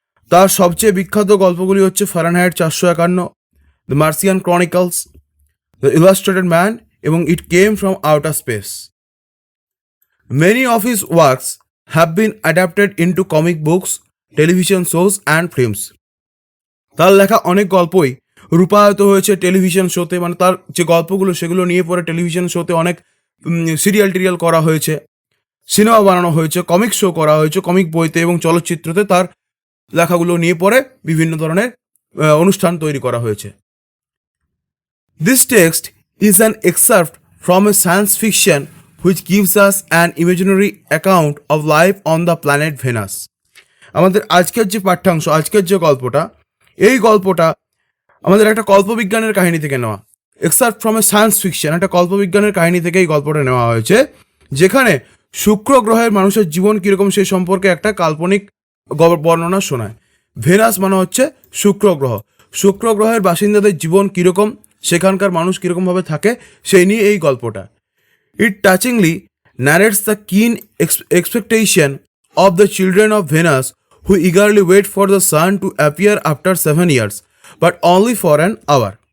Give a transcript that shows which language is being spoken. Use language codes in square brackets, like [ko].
[bn] তার সবচেয়ে বিখ্যাত গল্পগুলি হচ্ছে Fahrenheit 451, the মার্সিয়ান Chronicles, the illustrated man এবং ইট came from outer space. [en] Many of his works have been adapted into comic books, television shows and films. [bn] তার লেখা অনেক গল্পই রূপায়িত হয়েছে টেলিভিশন শোতে, মানে তার যে গল্পগুলো সেগুলো নিয়ে পরে টেলিভিশন শোতে অনেক সিরিয়াল করা হয়েছে, সিনেমা বানানো হয়েছে, কমিক শো করা হয়েছে, কমিক বইতে এবং চলচ্চিত্রতে তার লেখাগুলো নিয়ে পরে বিভিন্ন ধরনের অনুষ্ঠান তৈরি করা হয়েছে। [en] This text is an excerpt from a science fiction which gives us an imaginary account of life on the planet Venus. [bn] আমাদের আজকের যে পাঠ্যাংশ, আজকের যে গল্পটা, এই গল্পটা আমাদের একটা কল্পবিজ্ঞানের কাহিনী থেকে নেওয়া। [en] excerpt from a science fiction, [bn] একটা কল্পবিজ্ঞানের কাহিনী থেকে এই গল্পটা নেওয়া হয়েছে, যেখানে শুক্র গ্রহের মানুষের জীবন কীরকম সেই সম্পর্কে একটা কাল্পনিক বর্ণনা শোনায়। ভেনাস মানে হচ্ছে শুক্র গ্রহ। শুক্র গ্রহের বাসিন্দাদের জীবন কীরকম, সেখানকার মানুষ কীরকমভাবে থাকে, সেই নিয়ে এই গল্পটা। [en] It touchingly narrates the keen expectation of the children of Venus who eagerly wait for the sun to appear after 7 years, but only for an hour.